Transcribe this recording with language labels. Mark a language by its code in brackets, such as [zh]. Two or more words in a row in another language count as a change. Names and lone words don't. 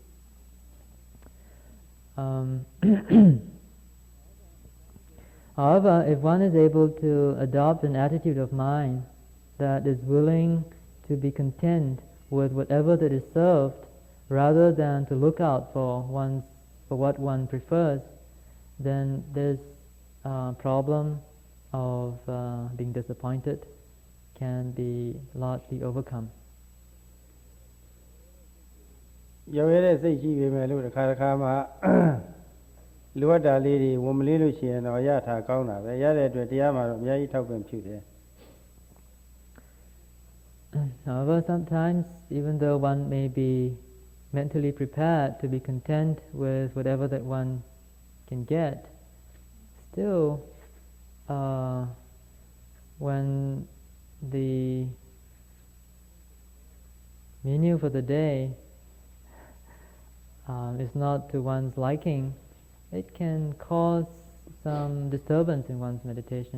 [en] However, if one is able to adopt an attitude of mind that is willing to be content with whatever that is served, rather than to look out for what one prefers, then this problem of being disappointed can be largely overcome. [my] ရောရတဲ့စိတ်ရှိပေမဲ့လို့တစ်ခါတစ်ခါမှလိုအပ်တာလေးတွေဝန်မလေးလို့ရှိရင်တော့ရထားကောင်းတာပဲရတဲ့အတွက်တရားမှာတော့အများကြီးထောက်ပံ့ဖြစ်တယ် [en] However, sometimes even though one may be mentally prepared to be content with whatever that one can get, still when the menu for the day is not to one's liking, it can cause some disturbance in one's meditation.